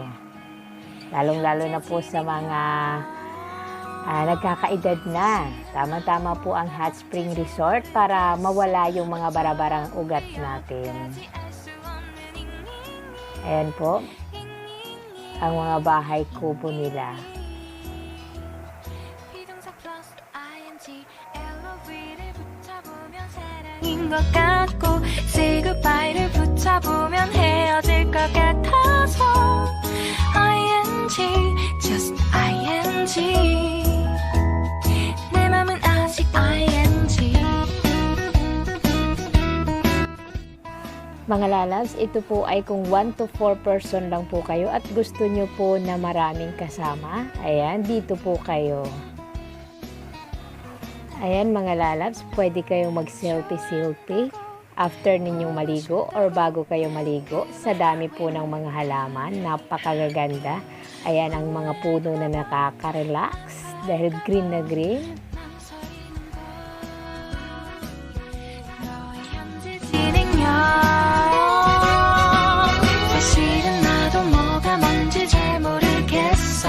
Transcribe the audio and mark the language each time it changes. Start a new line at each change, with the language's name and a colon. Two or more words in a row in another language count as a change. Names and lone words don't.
Filipino: Lalong-lalo na po sa mga nagkakaedad na. Tama-tama po ang hot spring resort para mawala yung mga barabarang ugat natin. Ayan po, ang mga bahay kubo nila.
Korean: 인 것 같고
English: say goodbye
Korean: 를 붙여보면 헤어질 것 같아서
English: ing just ing
Korean: 내 맘은 아직 ing.
Filipino: Mga lalabs, ito po ay kung 1 to 4 person lang po kayo at gusto nyo po na maraming kasama. Ayan, dito po kayo. Ayan mga lalabs, pwede kayong mag-selfie-selfie after ninyong maligo or bago kayo maligo. Sa dami po ng mga halaman, napakagaganda. Ayan ang mga puno na nakaka-relax dahil green na green.
Korean: 사실은 나도 뭐가 뭔지 잘 모르겠어.